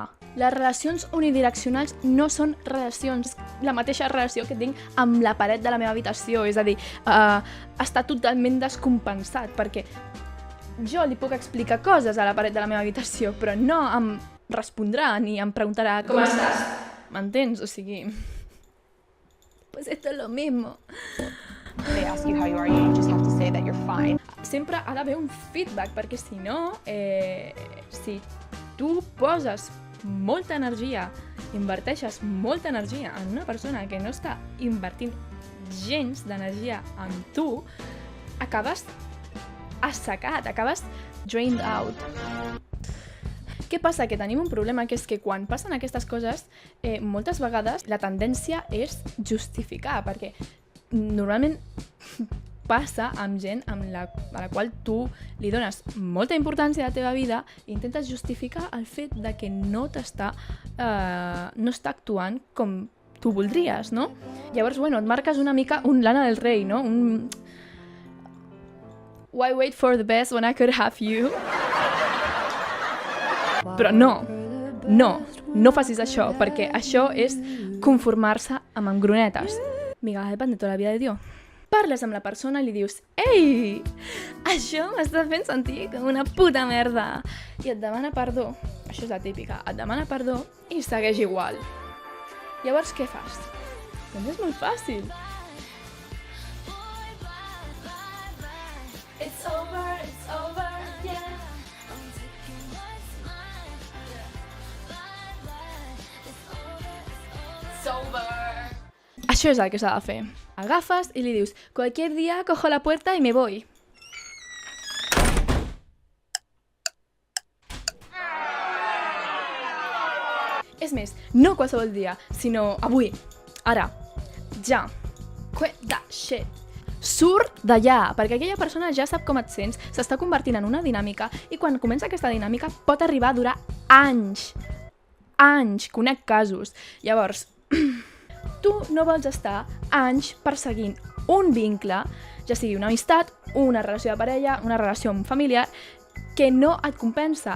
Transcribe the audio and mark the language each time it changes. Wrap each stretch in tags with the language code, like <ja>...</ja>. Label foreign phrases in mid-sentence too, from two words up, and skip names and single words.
<ca>Les relacions unidireccionals no són relacions. La mateixa relació que tinc amb la paret de la meva habitació. És a dir, està totalment descompensat, perquè jo li puc explicar coses a la paret de la meva habitació, però no em respondrà ni em preguntarà com estàs? M'entens? O sigui...</ca> <es>Pues esto es lo mismo.</es> <en>They ask you how you are, you just have to say that you're fine.</en> <ca>Sempre ha d'haver un feedback, perquè si no, si tu poses molta energia, inverteixes molta energia en una persona que no està invertint gens d'energia en tu, acabes assecat, acabes</ca> <en>drained out.</en> <ca>Què passa? Que tenim un problema, que és que quan passen aquestes coses, moltes vegades la tendència és justificar, perquè normalment passa amb gent a la qual tu li dones molta importància a la teva vida i intentes justificar el fet de que no està actuant com tu voldries, no? Llavors, bueno, et marques una mica un Lana del Rey, no?</ca> <en>Un why wait for the best when I could have you?</en> <ca>Però no facis això, perquè això és conformar-se amb engronetes. Miguel, depèn de tota la vida de Dios. Parles amb la persona i li dius «Ei, això m'està fent sentir com una puta merda!» I et demana perdó. Això és la típica. Et demana perdó i segueix igual. Llavors, què fas? Doncs és molt fàcil.</ca> <en>It's over, yeah.</en> <ca>Això és el que s'ha de fer. Agafes i li dius</ca> <es>«Cualquier día cojo la puerta y me voy».</es> <ca>És més, no qualsevol dia, sinó avui, ara, ja.</ca> <en>Quit that shit.</en> <ca>Surt d'allà, perquè aquella persona ja sap com et sents, s'està convertint en una dinàmica i quan comença aquesta dinàmica pot arribar a durar anys. Anys, conec casos. Llavors, tu no vols estar anys perseguint un vincle, ja sigui una amistat, una relació de parella, una relació familiar, que no et compensa.</ca>